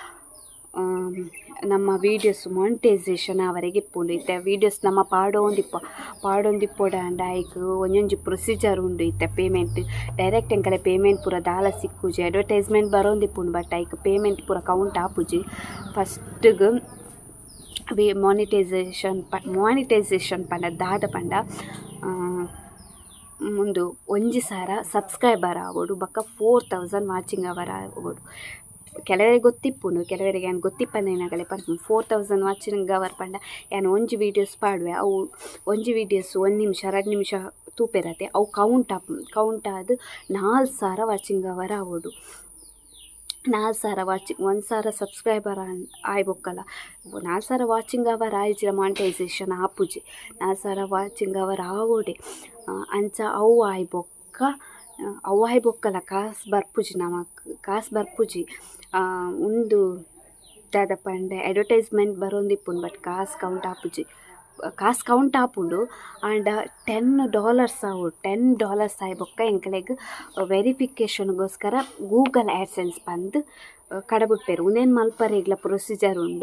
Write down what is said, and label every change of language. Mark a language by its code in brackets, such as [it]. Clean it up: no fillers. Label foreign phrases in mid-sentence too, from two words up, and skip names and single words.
[tcy] ನಮ್ಮ ವೀಡಿಯೋಸ್ ಮಾನಿಟೈಸೇಷನ್ ಅವರೆಗೆ ಇಪ್ಪುಂಡು ಇತ್ತೆ ವೀಡಿಯೋಸ್ ನಮ್ಮ ಪಾಡೊಂದಿಪ್ಪೋಡ ಅಂಡ ಐಕ್ ಒಂಜೊಂಜಿ ಪ್ರೊಸೀಜರ್ ಉಂಡು ಇತ್ತೆ [en] payment direct [tcy] ಎಂಕಲೆ ಪೇಮೆಂಟ್ ಪೂರ ದಾಲ ಸಿಕ್ಕುಜಿ ಅಡ್ವರ್ಟೈಸ್ಮೆಂಟ್ ಬರೋಂದಿಪ್ಪುಂಡು ಬಟ್ ಐಕ್ ಪೇಮೆಂಟ್ ಪೂರ ಕೌಂಟ್ ಆಪುಜಿ ಫಸ್ಟ್ಗೆ ಮಾನಿಟೈಸೇಷನ್ ಪಂಡ ದಾದ ಪಂಡ ಮುಂದು ಒಂಜಿ ಸಾರ ಸಬ್ಸ್ಕ್ರೈಬರ್ ಆಗೋಡು ಬೊಕ್ಕ 4000 [en] watching hour [tcy] ಆಗೋಡು ಕೆಲವರಿಗೆ ಗೊತ್ತಿಪ್ಪುಂಡು ಕೆಲವರಿಗೆ ಏನು ಗೊತ್ತಿಪ್ಪಂದೇನಾಗಲೇ ಪರ್ಪುಂಡು 4000 [en] watching hour [tcy] ಪಂಡ ಏನು ಒಂಜಿ ವೀಡಿಯೋಸ್ ಪಾಡುವೆ ಅವು ಒಂಜಿ ವೀಡಿಯೋಸ್ 1 ನಿಮಿಷ 2 ನಿಮಿಷ ತೂಪೆರತೆ ಅವು ಕೌಂಟ್ ಆದು 4000 [en] watching hour [tcy] ಆಗೋಡು 4000 [en] watching 1000 subscriber [tcy] ಆಯ್ ಬೊಕ್ಕಲ್ಲ 4000 [en] watching hour [tcy] ಆಯ್ಜಿರ ಮಾನಿಟೈಸೇಷನ್ ಆಪುಜಿ 4000 [en] watching hour [tcy] ಆಗೋಡೆ ಅಂಚ ಅವು ಆಯ್ ಬೊಕ್ಕಲ್ಲ ಕಾಸು ಬರ್ಪುಜಿ ನಮಕ್ ಕಾಸು ಬರ್ಪುಜಿ ಒಂದು ದಾದ ಪಂಡ ಅಡ್ವರ್ಟೈಸ್ಮೆಂಟ್ ಬರೋಂದಿಪ್ಪುಂಡು ಬಟ್ ಕಾಸು ಕೌಂಟ್ ಆಪುಂಡು ಆಂಡ $10 ಆವು $10 ಆಯ್ ಬೊಕ್ಕ ಎಂಕ್ಲೆಗ್ ವೆರಿಫಿಕೇಷನ್ಗೋಸ್ಕರ ಗೂಗಲ್ ಆ್ಯಡ್ಸೆನ್ಸ್ ಬಂದು ಕಡಬುಡ್ಪೇರು ಉಂದೇನು ಮಲ್ಪರೆ ಇಗ್ಲ ಪ್ರೊಸೀಜರ್ ಉಂಡು.